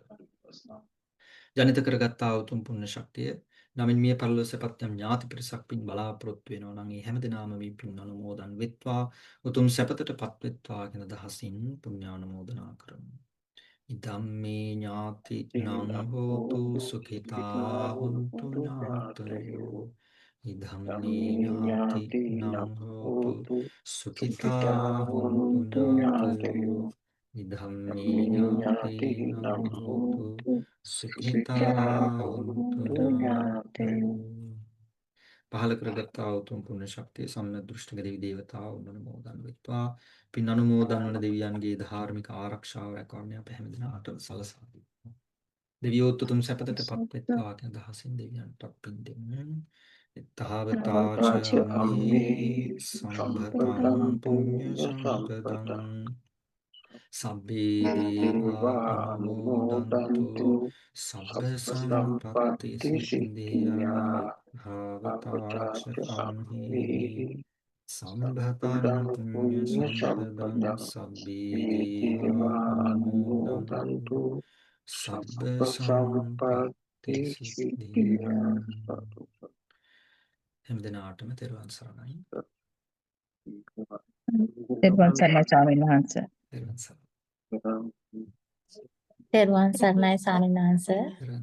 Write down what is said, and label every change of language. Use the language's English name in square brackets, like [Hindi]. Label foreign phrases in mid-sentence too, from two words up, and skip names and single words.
[Sinhala] ජනිත කරගත්තා උතුම් පුණ්‍ය ශක්තිය නමින් මිය පරලෝකසපත් යම් ඥාති පිරිසක් පින් බලාපොරොත්තු වෙනවා නම් ඒ හැමදෙනාම මේ පින් අනුමෝදන් වෙත්වා උතුම් සැපතටපත් වෙත්වා කියන දහසින් පුණ්‍යානුමෝදනා කරමු. [Pali] ඉදම්මේ ඥාති නං හෝතු සුඛිතා හුන්තු ඥාතයෝ ඉදම්මේ ඥාති නං හෝතු සුඛිතා හුන්තු ඥාතයෝ ඉදම්මේ ඥාති නං හෝතු සුඛිතා හුන්තු ඥාතයෝ [Sinhala] පහළ කරගත්තා උතුම් පුණ්‍ය ශක්තිය සම්‍යක් දෘෂ්ටික දෙවි දේවතාවුන් අනුමෝදන් වෙත්වා පින් අනුමෝදන් වන දෙවියන්ගේ ධාර්මික ආරක්ෂාව රැකවරණය අප හැමදෙනාටම සලසා දෙනවා. දෙවියෝත් උතුම් සැපතටපත් වෙත්වා කියන දහසින් දෙවියන්ට පින් දෙන්න. [Pali] තාවතාච අම්හි සම්භතං පුඤ්ඤ සම්පදං සබ්බේ දේවා අනුමෝදන්තු සබ්බ සම්පත්ති සිද්ධියා භාවතාච අම්හි සම්භතං පුඤ්ඤ සම්පදං සබ්බේ දේවා අනුමෝදන්තු සබ්බ සම්පත්ති සිද්ධියා. [Sinhala] හැමදෙනාටම තෙරුවන් සරණයි. තෙරුවන් සරණයි ස්වාමීන් වහන්සේ. තෙරුවන් සරණයි. තෙරුවන් සරණයි ස්වාමීන් වහන්සේ.